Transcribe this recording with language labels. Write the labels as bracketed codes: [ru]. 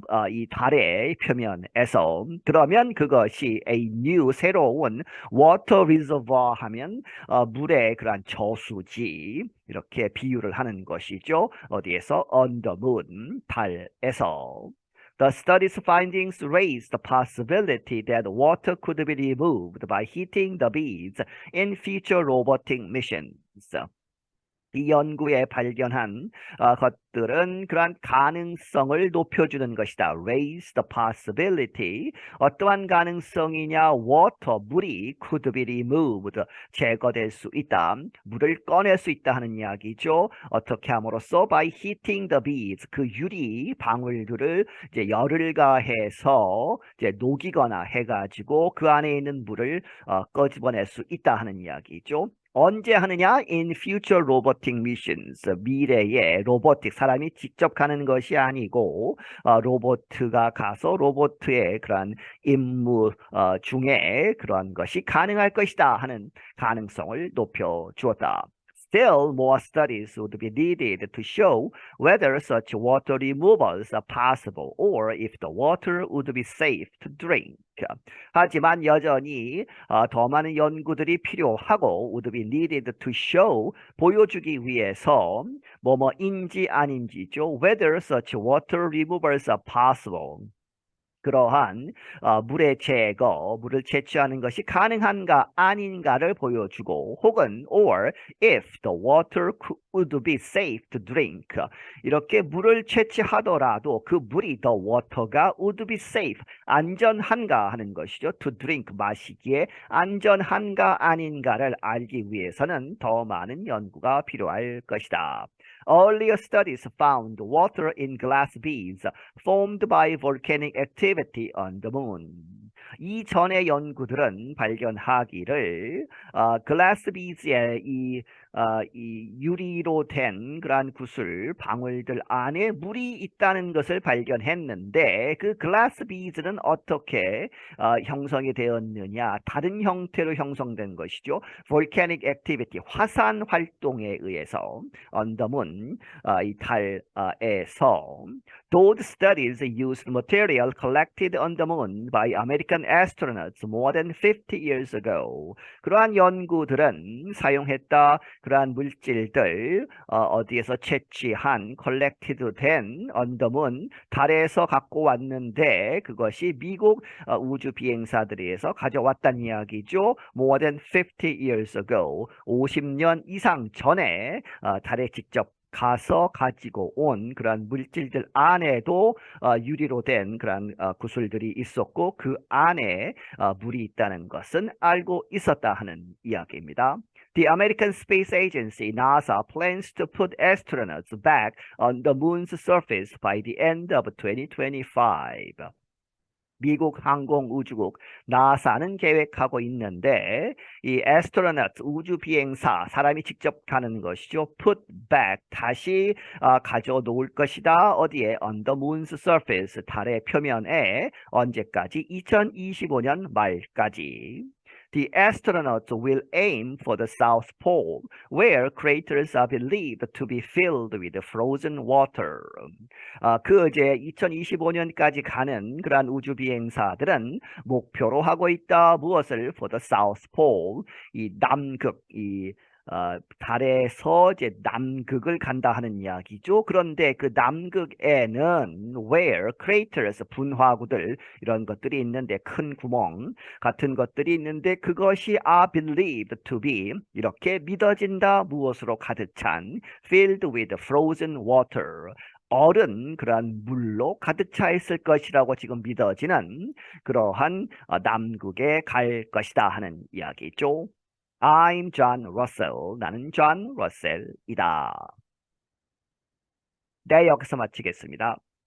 [ko] 이 달의 표면에서. 그러면 그것이 [en] a new [ko] 새로운 [en] water reservoir [ko] 하면 물의 그러한 저수지 이렇게 비유를 하는 것이죠. 어디에서? [en] On the moon, [ko] 달에서. [en] The study's findings raised the possibility that water could be removed by heating the beads in future robotic missions. [ko] 이 연구에 발견한 것들은 그러한 가능성을 높여주는 것이다. [en] Raise the possibility. [ko] 어떠한 가능성이냐? [en] Water, [ko] 물이 [en] could be removed. [ko] 제거될 수 있다. 물을 꺼낼 수 있다 하는 이야기죠. 어떻게 함으로써? [en] By heating the beads. [ko] 그 유리 방울들을 이제 열을 가해서 이제 녹이거나 해가지고 그 안에 있는 물을 끄집어낼 수 있다 하는 이야기죠. 언제 하느냐? [en] In future robotic missions. [ko] 미래의 로보틱, 사람이 직접 가는 것이 아니고 로보트가 가서 로보트의 그러한 임무 중에 그러한 것이 가능할 것이다 하는 가능성을 높여주었다. [en] Still more studies would be needed to show whether such water removals are possible or if the water would be safe to drink. [ko] 하지만 여전히 더 많은 연구들이 필요하고 [en] would be needed to show [ko] 보여주기 위해서 뭐뭐인지 아닌지죠. [en] Whether such water removals are possible. [ko] 그러한 물의 제거, 물을 채취하는 것이 가능한가 아닌가를 보여주고 혹은 [en] or if the water would be safe to drink [ko] 이렇게 물을 채취하더라도 그 물이 the water가 [en] would be safe [ko] 안전한가 하는 것이죠. [en] to drink [ko] 마시기에 안전한가 아닌가를 알기 위해서는 더 많은 연구가 필요할 것이다. [en] Earlier studies found water in glass beads formed by volcanic activity on the moon. [ko] 이전의 연구들은 발견하기를 글라스 비즈의 이 유리로 된 그러한 구슬 방울들 안에 물이 있다는 것을 발견했는데 그 글라스 비즈는 어떻게 형성이 되었느냐? 다른 형태로 형성된 것이죠. [en] volcanic activity [ko] 화산 활동에 의해서 [en] on the moon [ko] 이 달에서 [en] Those studies used material collected on the moon by American astronauts more than 50 years ago. [ko] 그러한 연구들은 사용했다 그러한 물질들 어디에서 채취한 [en] collected [ko] 된 [en] on the moon [ko] 달에서 갖고 왔는데 그것이 미국 우주 비행사들에서 가져왔다는 이야기죠. [en] More than 50 years ago. [ko] 50년 이상 전에 달에 직접 가서 가지고 온 그러한 물질들 안에도 유리로 된 그러한 구슬들이 있었고 그 안에 물이 있다는 것은 알고 있었다 하는 이야기입니다. [en] The American Space Agency, NASA, plans to put astronauts back on the moon's surface by the end of 2025. [ko] 미국 항공우주국 나사는 계획하고 있는데 이 astronaut 우주 비행사 사람이 직접 가는 것이죠. [en] put back [ko] 다시 가져 놓을 것이다. 어디에? [en] on the moon's surface [ko] 달의 표면에 언제까지? 2025년 말까지. [en] The astronauts will aim for the South Pole, where craters are believed to be filled with frozen water. [ko] 그 이제 2025년까지 가는 그러한 우주 비행사들은 목표로 하고 있다. 무엇을? [en] For the South Pole, [ko] 이 남극, 달에서 이제 남극을 간다 하는 이야기죠. 그런데 그 남극에는 [en] where craters [ko] 분화구들 이런 것들이 있는데 큰 구멍 같은 것들이 있는데 그것이 [en] are believed to be [ko] 이렇게 믿어진다. 무엇으로 가득 찬 [en] filled with frozen water. [ko] 얼은 그러한 물로 가득 차 있을 것이라고 지금 믿어지는 그러한 남극에 갈 것이다 하는 이야기죠. [en] I'm John Russell. [ko] 나는 존 러셀이다. 네, 여기서 마치겠습니다.